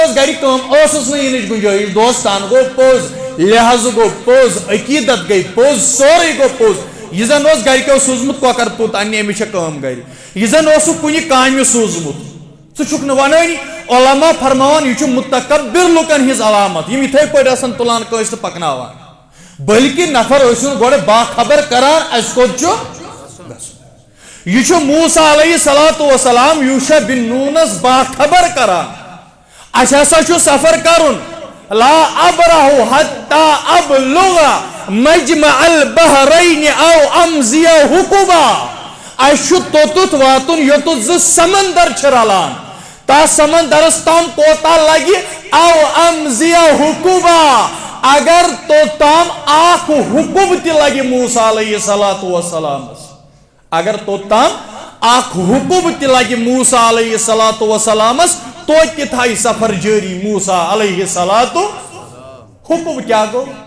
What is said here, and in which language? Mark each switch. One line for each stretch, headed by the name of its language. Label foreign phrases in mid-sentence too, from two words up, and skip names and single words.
Kashmiri: گھر کم ٲسٕس نہٕ یِنٕچ گُنجٲیِش دوستان گوٚو پوٚز لحاظ گوٚو پوٚز عقیٖدت گٔے پوٚز سورُے گوٚو پوٚز یہ زن اوس گھرکیو سوٗزمُت کۄکر پوٚت اننہِ أمِس چھےٚ کٲم گھرِ یہ زن اوسُکھ کُنہِ کامہِ سوٗزمُت ژٕ چھُکھ نہٕ ونٲنی علما فرماوان یہِ چھُ متکبر لُکن ہٕنٛز علامت یِم یِتھے پٲٹھۍ آسان تُلان کٲنٛسہِ تہٕ پکناوان بلکہ نفر ٲسِن گۄڈٕ باخبر کران اَسہِ کوٚت چھُ گژھُن یہ چھُ موسیٰ
Arabic: علیہ الصلوۃ والسلام
Kashmiri: یوشع بن نونس باخبر کران اَسہِ ہسا چھُ سفر کرُن لا
Arabic: ابرح حتى ابلغ مجمع البحرین او امضی حقوبا
Kashmiri: اَسہِ چھُ توٚتُتھ واتُن یوٚتُتھ زٕ سمندر چھِ رلان تتھ سمندرس تام کوتاہ لگہِ
Arabic: او امضی حقوبا
Kashmiri: اگر توٚتام اکھ حقوب تہِ لگہِ موسیٰ
Arabic: علیہ الصلوۃ والسلامس
Kashmiri: اگر توٚتام اکھ حقوب تہِ لگہِ موسیٰ
Arabic: علیہ الصلوۃ والسلامس
Kashmiri: توتہِ تھایہِ سفر جٲری موسیٰ
Arabic: علیہ الصلوۃ
Kashmiri: حقوب کیا گوٚو